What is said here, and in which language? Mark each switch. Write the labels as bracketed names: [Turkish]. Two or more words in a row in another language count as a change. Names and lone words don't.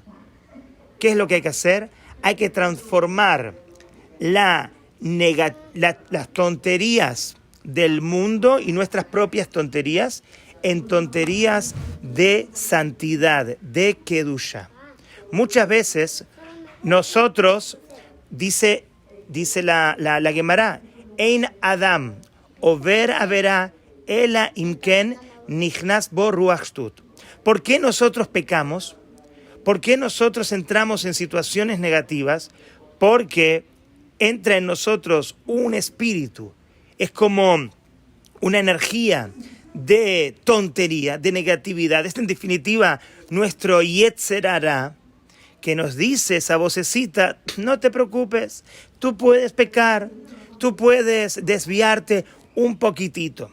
[Spanish] ¿Qué es lo que hay que hacer? Hay que transformar las tonterías del mundo y nuestras propias tonterías en tonterías de santidad, de kedusha. Muchas veces nosotros, dice la Gemara, [Hebrew] אין אדם עובר עבירה אלא אם כן נכנס בו רוח שטות. [Spanish] ¿Por qué nosotros pecamos? ¿Por qué nosotros entramos en situaciones negativas? Porque entra en nosotros un espíritu. Es como una energía de tontería, de negatividad. Es en definitiva nuestro [Hebrew] יצר הרע, [Spanish] que nos dice esa vocecita: no te preocupes, tú puedes pecar, tú puedes desviarte un poquitito.